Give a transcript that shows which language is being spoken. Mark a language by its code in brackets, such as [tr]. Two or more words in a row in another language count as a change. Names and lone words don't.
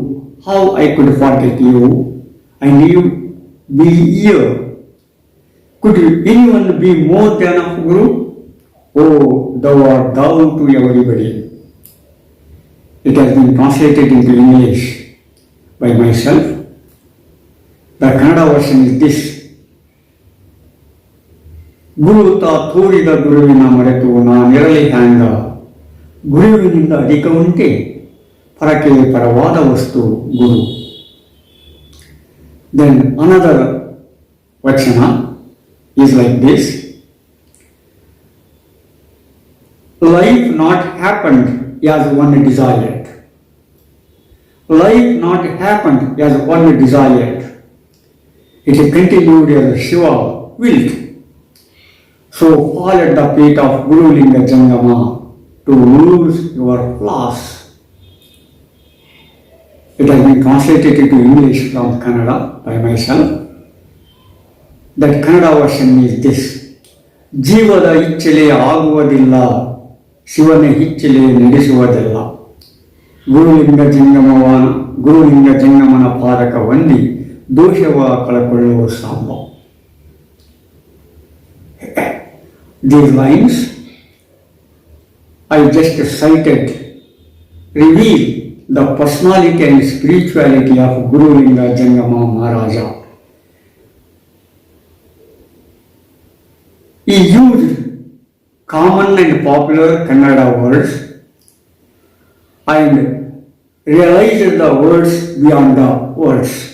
[en] How I could forget you? And you be here. Could anyone be more than a Guru? Oh, thou art thou to everybody. It has been translated into English by myself. The Kannada version is this. [kn] ಗುರು ತಾ ತೋರಿದ ಗುರುವಿನ ಮರೆತು ನಾನಿರಲಿ ಹ್ಯಾಂಗ ಗುರುವಿನಿಂದ ಅಧಿಕ ಉಂಟೆ ಪರಕ್ಕೆ ಪರವಾದ ವಸ್ತು ಗುರು. [en] Then another vachana is like this. Life not happened as one desired. Life not happened as one desired. It continued as Shiva willed. So fall at the feet of Guru Linga Jangama to lose your flaws. It has been translated into English from Kannada by myself. That Kannada version is this. [kn] ಜೀವದ ಇಚ್ಛೆಲೆ ಆಗುವುದಿಲ್ಲ, ಶಿವನ ಇಚ್ಛೆಲೆ ನಡೆಸುವುದಿಲ್ಲ. ಗುರುಲಿಂಗ ಜಂಗಮನ ಪಾದಕ ವಂದಿ ದೋಷವ ಕಳಕೊಳ್ಳುವ ಸಾಂಬ. [en] These lines I just cited reveal the personality and spirituality of Guru Linga Jangama Mahaaraja. He used common and popular Kannada words and realized the words beyond the words.